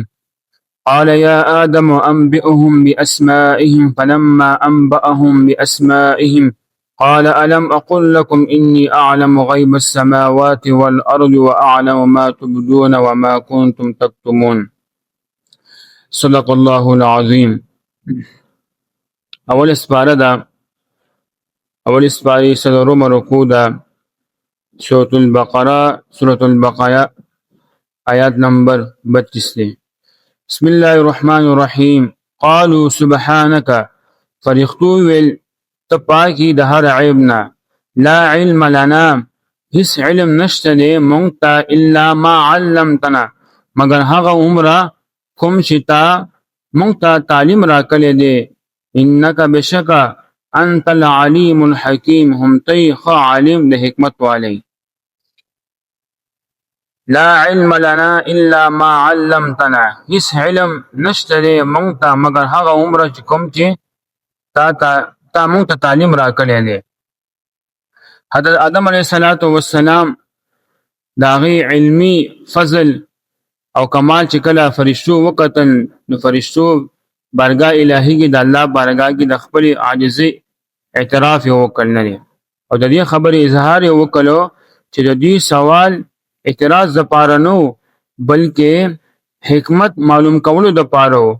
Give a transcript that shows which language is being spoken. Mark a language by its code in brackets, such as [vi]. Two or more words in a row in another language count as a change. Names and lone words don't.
[ar] قال يا آدم أنبئهم بأسمائهم فلما أنبأهم بأسمائهم قال ألم أقل لكم إني أعلم غيب السماوات والأرض وأعلم ما تبدون وما كنتم تكتمون. صدق الله العظيم. [ps] اول اسپاره سلورم رکوع ده سورة البقرة آیات نمبر 32 ده. [ar] بسم الله الرحمن الرحیم. قالوا سبحانك، [ps] فرښتو ویل ته پاکی د هر عیبنا، [ar] لا علم لنا، [ps] هیڅ علم نشته دی مونږ ته، [ar] الا ما علمتنا، [ps] مگر هغه عمره کوم چې تا مونږ ته تعلیم راکړی دی، [ar] انک بشکا انت العلیم الحکیم، [ps] هم تی ښه عالم د حکمت والی. [ar] لا علم لنا الا ما علمتنا، [ps] هیڅ علم نشته دی مونږ ته مگر هغه عمره چې کوم چې تا مونږ ته تعلیم راکړی دی. حضرت آدم [ar] علیه السلام [ps] د هغې علمي فضل او کمال چې کله فرشتو وکتل، نو فرشتو بارګاه الهي کې د الله بارګاه کې د خپلې عاجزۍ اعتراف یې وکړ نه دی، او د دې خبرې اظهار یې وکړو چې د دې سوال اعتراض دپاره نه و، بلکې حکمت معلوم کولو دپاره و.